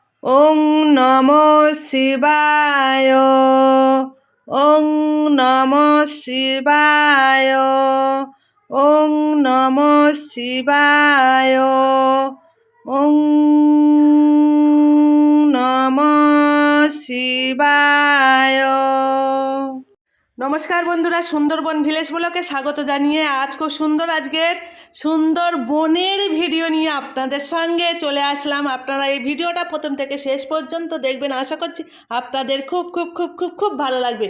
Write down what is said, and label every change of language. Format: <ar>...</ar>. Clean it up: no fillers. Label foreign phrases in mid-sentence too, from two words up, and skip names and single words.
<sa>ওং নমঃ শিবায়। ওং নমঃ শিবায়। ওং নমঃ শিবায়। ওং নমঃ শিবায়।</sa> <bn>নমস্কার বন্ধুরা, সুন্দরবন ভিলেজ ব্লকে স্বাগত জানিয়ে আজ খুব সুন্দর আজকের সুন্দরবনের ভিডিও নিয়ে আপনাদের সঙ্গে চলে আসলাম। আপনারা এই ভিডিওটা প্রথম থেকে শেষ পর্যন্ত দেখবেন, আশা করছি আপনাদের খুব খুব খুব খুব খুব ভালো লাগবে।</bn>